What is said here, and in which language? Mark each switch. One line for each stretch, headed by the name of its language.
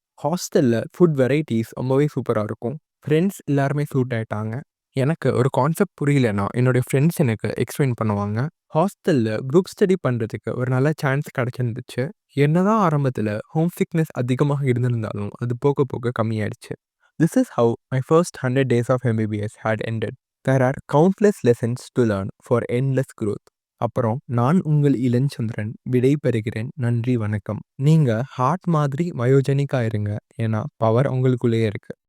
Tamil: ஹாஸ்டல்ல food varieties ரொம்பவே சூப்பரா இருக்கும். ஃப்ரெண்ட்ஸ் எல்லாருமே சூட் ஆயிட்டாங்க. எனக்கு ஒரு கான்செப்ட் புரியலன்னா, என்னுடைய ஃப்ரெண்ட்ஸ் எனக்கு எக்ஸ்பிளைன் பண்ணுவாங்க. ஹாஸ்டல்ல குரூப் ஸ்டடி பண்றதுக்கு ஒரு நல்ல சான்ஸ் கிடைச்சிருந்துச்சு. என்னதான் ஆரம்பத்துல ஹோம் சிக்னஸ் அதிகமாக இருந்திருந்தாலும், அது போக போக கம்மியாயிடுச்சு.
English: This is how my first 100 days of MBBS had ended. There are countless lessons to learn for endless growth.
Tamil: அப்புறம் நான் உங்கள் இளஞ்சந்திரன் விடை பெறுகிறேன். நன்றி, வணக்கம். நீங்க ஹார்ட் மாதிரி வயோஜனிக்கா இருங்க. ஏன்னா பவர் உங்களுக்குள்ளேயே இருக்கு.